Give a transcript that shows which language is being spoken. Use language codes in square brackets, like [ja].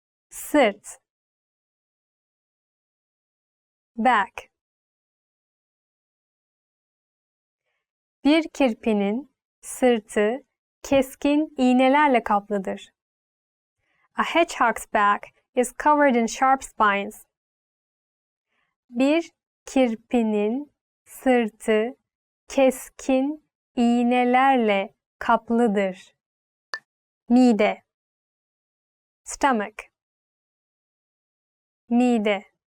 [tr] Sırt. [en] Back. [tr] Bir kirpinin sırtı keskin iğnelerle kaplıdır. [en] A hedgehog's back is covered in sharp spines. [tr] Bir kirpinin sırtı keskin iğnelerle kaplıdır. Mide. [en] Stomach. [tr] Mide.